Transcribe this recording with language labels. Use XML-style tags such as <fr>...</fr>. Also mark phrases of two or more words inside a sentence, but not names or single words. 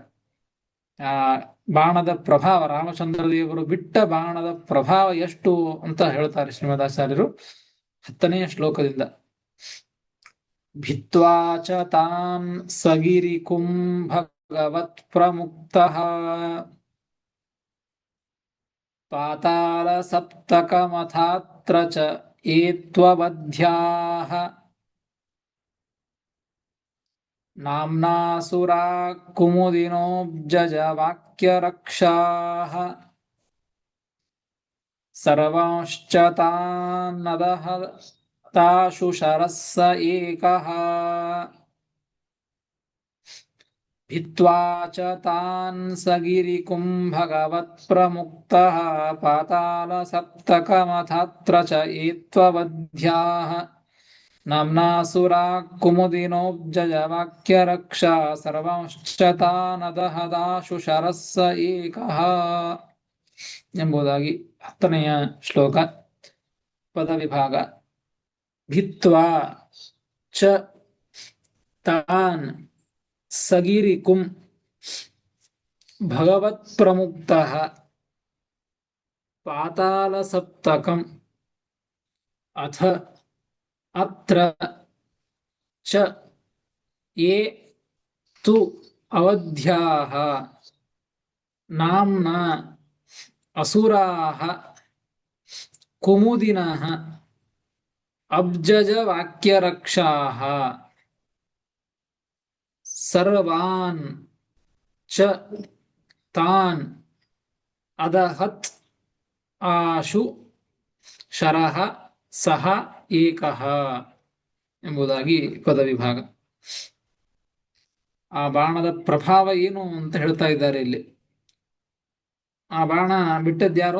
<kn>ಆ ಬಾಣದ ಪ್ರಭಾವ, ರಾಮಚಂದ್ರ ದೇವರು ಬಿಟ್ಟ ಬಾಣದ ಪ್ರಭಾವ ಎಷ್ಟು ಅಂತ ಹೇಳ್ತಾರೆ ಶ್ರೀಮದಾಚಾರ್ಯರು 10ನೇ ಶ್ಲೋಕದಿಂದ.</kn> <sa>ಭಿತ್ವಾಚ ತಾನ್ ಸಗಿರಿ ಕುಂಭ ಭಗವತ್ ಪ್ರಮುಕ್ತಃ ಪಾತಾಳ ಸಪ್ತಕಮಥಾತ್ರ ಚ ಏತ್ವಬಧ್ಯಾಃ ನಾಮ್ನಾಸುರಾ ಕುಮುದಿನೋಬ್ಜಜ ವಾಕ್ಯರಕ್ಷಾಃ ಸರ್ವಾಂಶ್ಚ ತಾನ್ನದಃ ತಾಶು ಶರಸ್ಸ ಏಕಃ ಭಿತ್ವಾ ಚ ತಾನ್ ಸಗಿರಿಕುಂ ಭಗವತ್ಪ್ರಮುಕ್ತಃ ಪಾತಾಳ ಸಪ್ತಕಮಥಾತ್ರ ಚ ಏತ್ವಬಧ್ಯಾಃ ನಾಮ್ನಾಸುರಾ ಕುಮುದಿನೋಬ್ಜಜ ವಾಕ್ಯರಕ್ಷಾ ಸರ್ವಾಂಶ್ಚ ತಾನದಃ ದಾಶು ಶರಸ್ಸ ಏಕಃ</sa> <kn>ಎಂಬುದಾಗಿ 10ನೆಯ ಶ್ಲೋಕ.</kn> <sa>ಪದವಿಭಾಗ. ಭಿತ್ವಾ ಚ ತಾನ್ ಸಗಿರಿಕುಂ ಭಗವತ್ ಪ್ರಮುಕ್ತಃ ಪಾತಾಳ ಸಪ್ತಕಂ ಅಥ ಅತ್ರ ಚ ಯೇ ತು ಅವಧ್ಯಾಃ ನಾಮ್ನಾ ಅಸುರಾಃ ಕುಮುದಿನಃ ಅಬ್ಜಜ ವಾಕ್ಯರಕ್ಷಾಃ ಸರ್ವಾನ್ ಚ ತಾನ್ ಅದಹತ್ ಆಶು ಶರಃ ಸಹ ಏಕಃ</sa> <kn>ಎಂಬುದಾಗಿ ಪದವಿಭಾಗ. ಆ ಬಾಣದ ಪ್ರಭಾವ ಏನು ಅಂತ ಹೇಳ್ತಾ ಇದ್ದಾರೆ ಇಲ್ಲಿ. ಆ ಬಾಣ ಬಿಟ್ಟದ್ಯಾರು?</kn>